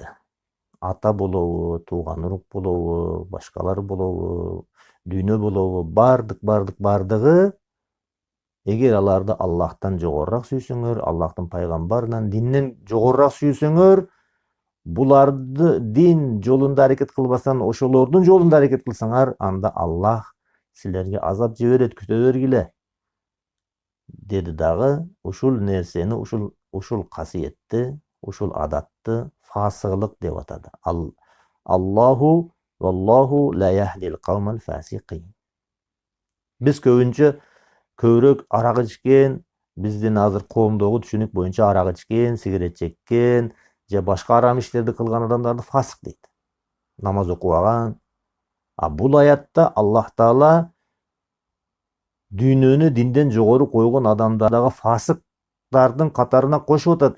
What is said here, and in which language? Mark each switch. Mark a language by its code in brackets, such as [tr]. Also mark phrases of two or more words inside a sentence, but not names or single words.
[ky] Ата болобу, тууган урук болобу, башкалар болобу, дүйнө болобу, бардыгы, эгер аларды Аллахтан жогорураак сүйсөңөр, Аллахтын пайгамбарынан, динден жогорураак сүйсөңөр, буларды дин жолунда аракет кылбастан, ошолордун жолунда аракет кылсаңар, анда Аллах силерге азап жиберет, күтө бергиле. Деди дагы ушул нерсени, ушул касиетти, ушул адатты фасыгылык деп атады. [ar] الله والله لا يهدي القوم الفاسقين. [ky] Биз көбүрөөк арак ичкен, биздин азыр коомдогу түшүнүк боюнча арак ичкен, сигарет чеккен, же башка арам иштерди кылган адамдарды фасык дейт. Намаз окубаган. Бул аятта Аллах Таала дүйнөнү динден жогору койгон адамдардагы фасыктардын катарына кошуп атат.